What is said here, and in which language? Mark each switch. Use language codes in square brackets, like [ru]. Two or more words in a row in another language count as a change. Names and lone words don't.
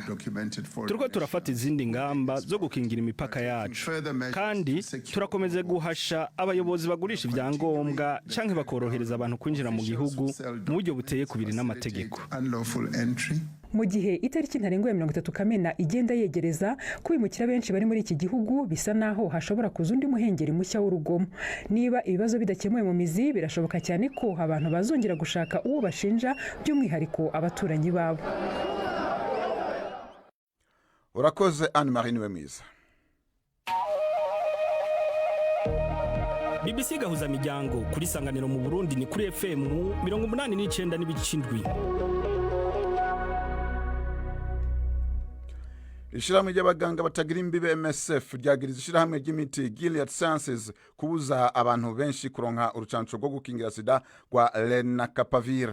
[rn] Turiko turafata izindi ngamba zo gukingira imipaka yacu, kandi turakomeze guhasha abayobozi bagurisha ibyangombwa canke bakorohereza abantu kwinjira mu gihugu mu buryo buteye kubiri n'amategeko. [rw] Mu gihe itariki ntarengwa ya 30 Kamena igenda yegereza, kubimukira benshi bari muri iki gihugu bisa naho hashobora kuza undi muhengeri mushya w'urugomo. Niba ibibazo bidakemuye mu mizi, birashoboka cyane ko abantu bazongera gushaka uwo bashinja, by'umwihariko abaturanyi babo. [rn] Urakoze Anne Marie Niwemiza. BBC gahuza miryango kuri Sanganiro mu Burundi ni kuri FM 89.7. Ishirahamwe ry'abaganga batagira imbibe MSF ryagiriza ishirahamwe ry'imiti Gilead Sciences kubuza abantu benshi kuronka urucanco rwo gukingira sida rwa Lenacapavir.